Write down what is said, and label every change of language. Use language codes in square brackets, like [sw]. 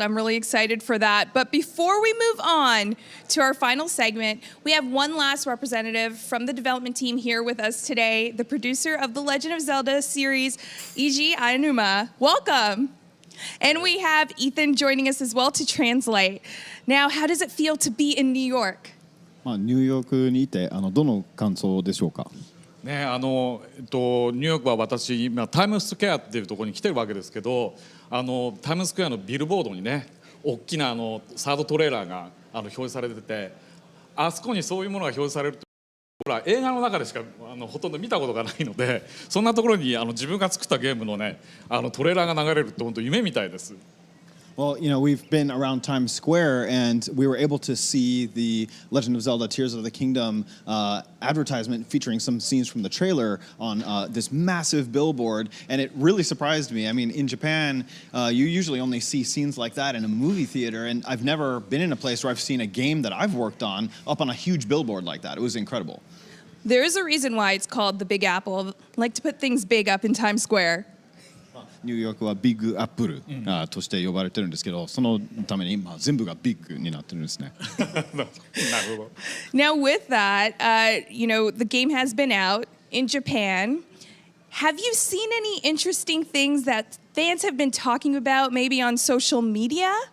[en] I'm really excited for that. But before we move on to our final segment, we have one last representative from the development team here with us today, the producer of the Legend of Zelda series, Iji Aonuma. Welcome. And we have Ethan joining us as well to translate. Now, how does it feel to be in New York? [ja] ニューヨークにいてどの感想でしょうか。ね、ニューヨークは私今タイムスクエアっていうところに来てるわけですけど、タイムスクエアのビルボードにね大きなサードトレーラーが表示されてて、あそこにそういうものが表示されるとほら映画の中でしかほとんど見たことがないので、そんなところに自分が作ったゲームのねトレーラーが流れるって本当夢みたいです。 [en] Well, we've been around Times Square and we were able to see the Legend of Zelda Tears of the Kingdom advertisement featuring some scenes from the trailer on this massive billboard, and it really surprised me. I mean, in Japan, you usually only see scenes like that in a movie theater, and I've never been in a place where I've seen a game that I've worked on up on a huge billboard like that. It was incredible. There is a reason why it's called the Big Apple. Like to put things big up in Times Square. [ja] ニューヨークはビッグアップルとして呼ばれてるんですけど、そのために全部がビッグになってるんですね。なるほど。 [en] Now, with that, the game has been out in Japan. Have you seen any interesting things that fans have been talking about, maybe on social media?